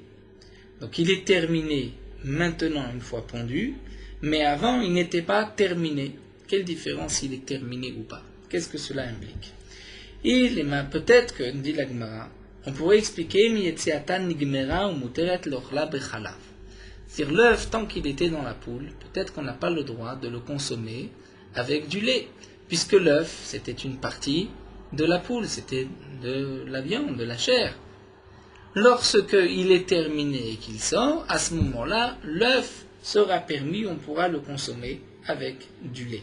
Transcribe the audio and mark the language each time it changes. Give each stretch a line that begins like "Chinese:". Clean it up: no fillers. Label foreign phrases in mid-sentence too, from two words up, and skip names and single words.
French: Donc il est terminé maintenant une fois pondu, mais avant il n'était pas terminé. Quelle différence s'il est terminé ou pas? Qu'est-ce que cela implique? Peut-être que, dit l'Agmara, on pourrait expliquer
Hebrew: מיציאתן נגמרה או מותרת לאכלה בחלב.
French: C'est-à-dire l'œuf, tant qu'il était dans la poule, peut-être qu'on n'a pas le droit de le consommer avec du lait, puisque l'œuf, c'était une partie de la poule, c'était de la viande, de la chair. Lorsqu'il est terminé et qu'il sort, à ce moment-là, l'œuf sera permis, on pourra le consommer avec du lait.